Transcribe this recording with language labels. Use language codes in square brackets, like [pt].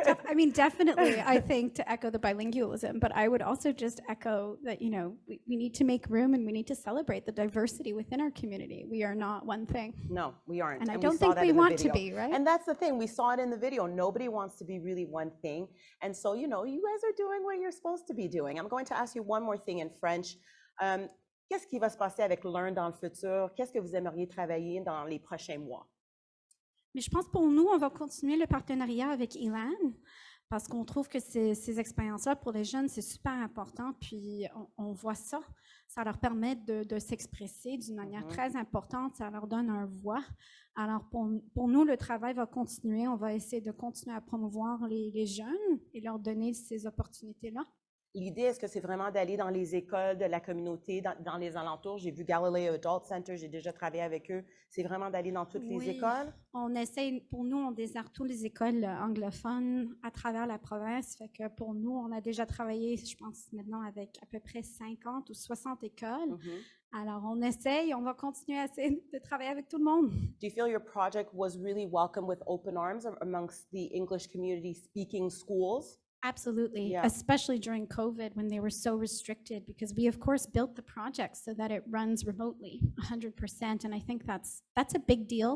[en] I mean, definitely, I think, to echo the bilingualism, but I would also just echo that, you know, we need to make room and we need to celebrate the diversity within our community. We are not one thing. No, we aren't. And I don't think we want to be, right? And that's the thing. We saw it in the video. Nobody wants to be really one thing. And so, you know, you guys are doing what you're supposed to be doing. I'm going to ask you one more thing in French. [fr] Qu'est-ce qui va se passer avec LEARN dans le futur? Qu'est-ce que vous aimeriez travailler dans les prochains mois? Mais je pense pour nous, on va continuer le partenariat avec ELAN parce qu'on trouve que ces expériences-là pour les jeunes, c'est super important. Puis on voit ça. Ça leur permet de s'exprimer d'une manière très importante. Ça leur donne un voix. Alors pour nous, le travail va continuer. On va essayer de continuer à promouvoir les jeunes et leur donner ces opportunités-là. L'idée, est-ce que c'est vraiment d'aller dans les écoles de la communauté, dans les alentours? J'ai vu Galileo Adult Center, j'ai déjà travaillé avec eux. C'est vraiment d'aller dans toutes les écoles? On essaye, pour nous, on déserte toutes les écoles anglophones à travers la province. Fait que pour nous, on a déjà travaillé, je pense maintenant, avec à peu près 50 ou 60 écoles. Alors, on essaye, on va continuer à essayer de travailler avec tout le monde. [en] Do you feel your project was really welcome with open arms amongst the English community speaking schools? Absolutely, Yeah. especially during COVID when they were so restricted, because we of course built the project so that it runs remotely 100%, and I think that's a big deal.